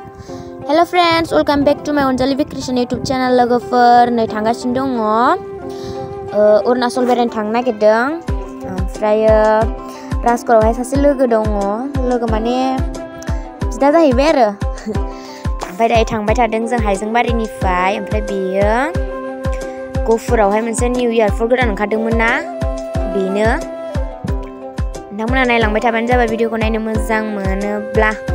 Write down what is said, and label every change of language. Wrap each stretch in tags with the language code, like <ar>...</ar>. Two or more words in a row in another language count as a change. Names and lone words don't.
<en>Hello friends, welcome back to my Onjali Vacation YouTube channel.</en> <brx>Logofer नै थांगासिनो दङ अरुणाचल बेरायनो थांनो नागिरदों ओमफ्राय राजगरावहाय सासे लोगो दङ लोगो माने बिदा जाहैबाय आरो ओमफ्राय दायो थांबाय थादों जों हाइजेंबारिनिफ्राय ओमफ्राय बेयो गहपुरावहाय मोनसे</brx> <en>New Year</en> <brx>फर गोदान ओंखारदोंमोन ना बेनो नोंथांमोना नायलांबाय थाबानो जाबाय भिडिअखौ नायनो मोजां मोनोब्ला</brx>